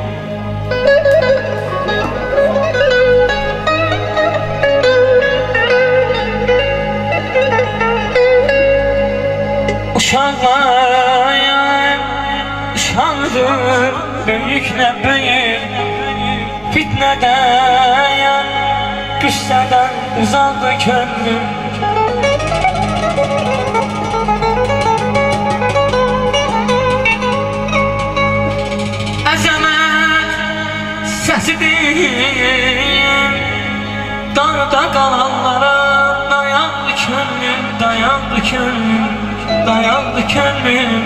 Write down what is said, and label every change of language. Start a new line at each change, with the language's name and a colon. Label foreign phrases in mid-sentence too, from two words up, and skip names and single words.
Turkish: Uşaklar uşaktır, büyükler büyük. Fitneden, güçlerden uzaktı kendim.
Azerbaijani: Əzəmət səsidir, darda qalanlara dayandı könlüm, dayandı könlüm, dayandı könlüm.